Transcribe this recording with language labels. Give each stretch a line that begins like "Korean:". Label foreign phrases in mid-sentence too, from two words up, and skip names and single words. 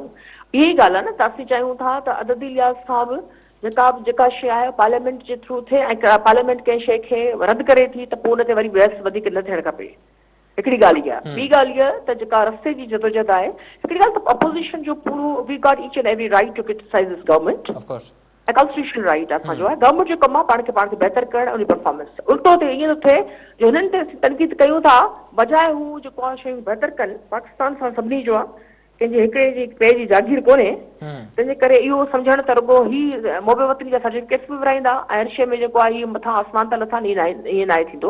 Sindhi: इहा ई ॻाल्हि आहे न त असीं चाहियूं था त अददी लिहाज़ सां बि जेका शइ आहे पार्लियामेंट जे थ्रू थिए ऐं पार्लियामेंट कंहिं शइ खे रद्द करे थी त पोइ उन ते वरी बहस वधीक न थियणु खपे। हिकिड़ी ॻाल्हि इहा। ॿी ॻाल्हि इहा त जेका रस्ते जी जदोजहद आहे, हिकिड़ी ॻाल्हि त अपोज़िशन जो पूरो
English: We got each and every right to criticize this government
Sindhi: ऐं
English: constitution right
Sindhi: असांजो आहे। गवर्नमेंट जो कमु आहे पाण खे बहितर करणु उन परफॉर्मेंस। उल्टो ते ईअं थो थिए जो हुननि ते असीं तनक़ीद कयूं था बजाए हू जेको आहे शयूं बहितर कनि। पाकिस्तान सां सभिनी जो आहे, कंहिंजे हिकिड़े जी ॿिए जी जागीर कोन्हे, तंहिंजे करे इहो सम्झणु त रुॻो ही मोबे वतनी जा सर्टिफिकेट्स बि विराईंदा ऐं हर शइ में जेको आहे इहो मथां आसमान त नथा ईअं न आहे थींदो।